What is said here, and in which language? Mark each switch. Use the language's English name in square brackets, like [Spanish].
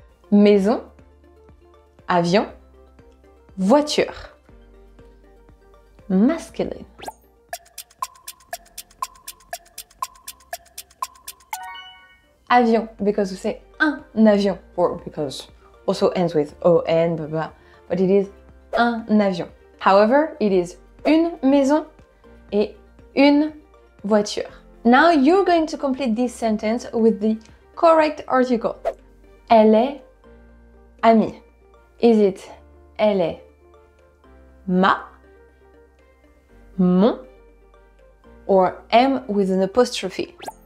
[French] Maison, avion, voiture. [English] Masculine. Avion, because we say [French] un avion, [English] or because also ends with on, blah, blah, but it is un avion. However, it is [French] une maison et une voiture. [English] Now you're going to complete this sentence with the correct article. [French] Elle est amie. [English] Is it [French] elle est ma, mon, [English] or M with an apostrophe?